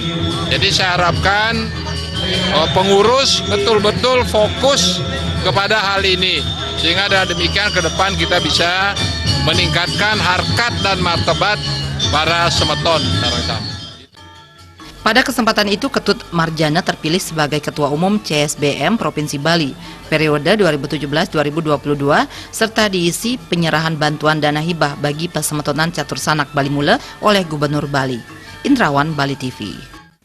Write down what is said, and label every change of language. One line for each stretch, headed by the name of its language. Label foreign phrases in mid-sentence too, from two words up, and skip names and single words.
Indonesian: Jadi saya harapkan pengurus betul-betul fokus kepada hal ini, sehingga dengan demikian ke depan kita bisa meningkatkan harkat dan martabat para semeton. Pada kesempatan itu, Ketut Marjana terpilih sebagai Ketua Umum CSBM Provinsi Bali periode 2017-2022 serta diisi penyerahan bantuan dana hibah bagi Pasemetonan Catur Sanak Bali Mula oleh Gubernur Bali. Indrawan, Bali TV.